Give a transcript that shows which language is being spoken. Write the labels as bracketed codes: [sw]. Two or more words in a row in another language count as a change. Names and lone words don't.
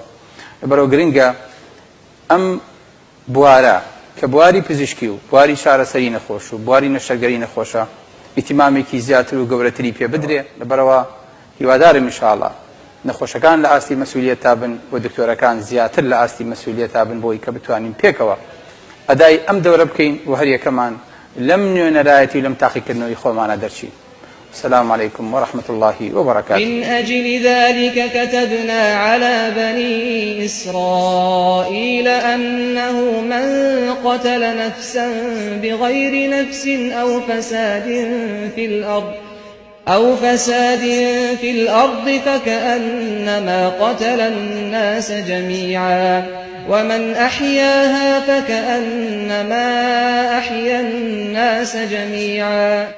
[ckb] لەبەرەوە گرنگە ئەم بوارە کە بواری پزیشکی و بواری چارەسەری نەخۆش و بواری نەشتەرگەری نەخۆشە ئیتیمامێکی زیاتر و گەورەتری پێ بدرێ. لەبەرەوە هیوادارم ئینشاءڵڵا نەخۆشەکان لە ئاستی مەسئولیەت تا بن و دکتۆرەکان زیاتر لە ئاستی مەسئولیەت تا بن بۆی کە بتوانین پێکەوە ئەدای ئەم دەورە بکەین و هەر یەکەمان لەم نوێنەرایەتی و لەم تاقیکردنەوەی خۆمانە دەرچین. [ar] السلام عليكم ورحمة الله وبركاته. من أجل ذلك كتبنا على بني إسرائيل أنه من قتل نفسا بغير نفس أو فساد في الأرض فكأنما قتل الناس جميعا ومن أحياها فكأنما أحيا الناس جميعا.